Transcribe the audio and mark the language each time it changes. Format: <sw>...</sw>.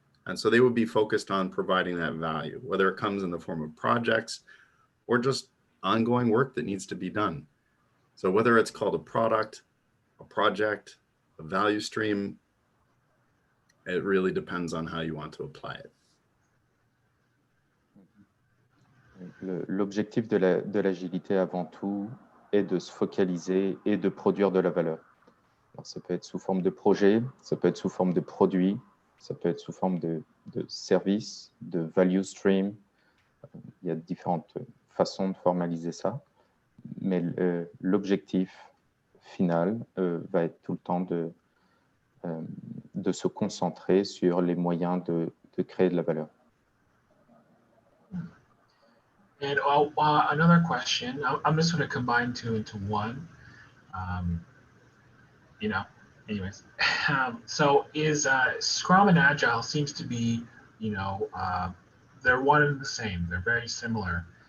<en>And so they would be focused on providing that value, whether it comes in the form of projects or just ongoing work that needs to be done. So whether it's called a product, a project, a value stream, it really depends on how you want to apply it.</en> <fr>L'objectif de l'agilité avant tout est de se focaliser et de produire de la valeur. Alors, ça peut être sous forme de projet, ça peut être sous forme de produit, Ça peut être sous forme de service, de value stream. Il y a différentes façons de formaliser ça. Mais l'objectif final va être tout le temps de se concentrer sur les moyens de créer de la valeur.</fr> <en>And another question, I'm just going to combine two into one. You know, anyways. So is Scrum and Agile seems to be, you know, they're one and the same. They're very similar.</en>